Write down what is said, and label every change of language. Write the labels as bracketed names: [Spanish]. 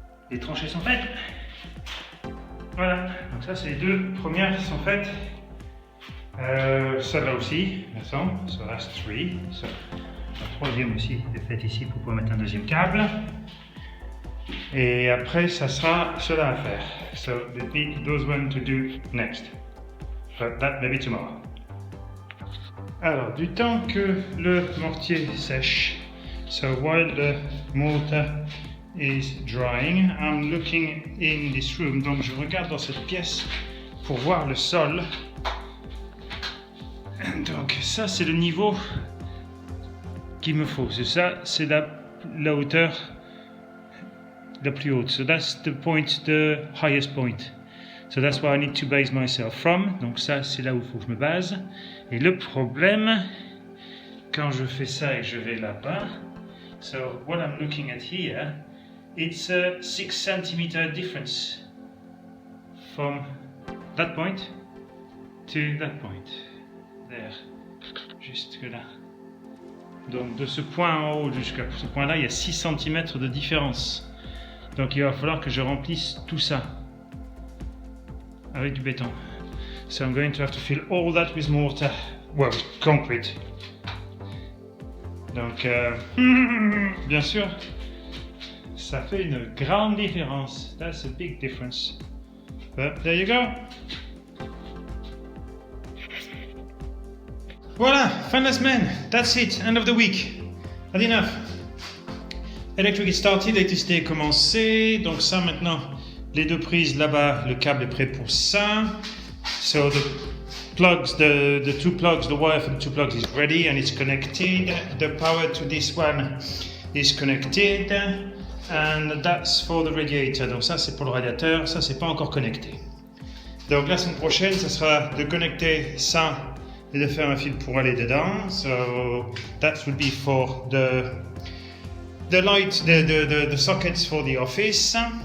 [French] Les tranchées sont faites. Voilà, donc ça c'est les deux premières qui sont faites. Ça là aussi, d'accord. [English] So that's three. So, [French] la troisième aussi est faite ici pour pouvoir mettre un deuxième câble. Et après, ça sera cela à faire. [English] So let me those one to do next. But that maybe tomorrow. [French] Alors, du temps que le mortier sèche, [English] so while the mortar is drying, I'm looking in this room. [French] Donc je regarde dans cette pièce pour voir le sol. Donc ça c'est le niveau qu'il me faut. C'est ça, c'est la hauteur la plus haute. [English] So that's the point, the highest point. So that's where I need to base myself from. [French] Donc ça c'est là où il faut que je me base. Et le problème, quand je fais ça et que je vais là-bas, [English] so what I'm looking at here, it's a 6 cm difference from that point to that point. There. [French] Jusque là. Donc de ce point en haut jusqu'à ce point-là, il y a 6 cm de différence. Donc il va falloir que je remplisse tout ça avec du béton. [English] So I'm going to have to fill all that with mortar, well, with concrete. [French] Donc bien sûr, ça fait une grande différence. [English] That's a big difference. But there you go. [French] Voilà, fin de la semaine. [English] That's it, end of the week. That's enough. Electric is started, [French] l'électricité est commencée. Donc ça maintenant, les deux prises là-bas, le câble est prêt pour ça. [English] So the plugs, the two plugs, the wire for the two plugs is ready and it's connected. The power to this one is connected. And that's for the radiator. [French] Donc ça c'est pour le radiateur, ça c'est pas encore connecté. Donc la semaine prochaine, ça sera de connecter ça et de faire un fil pour aller dedans. [English] So that would be for the light, the sockets for the office.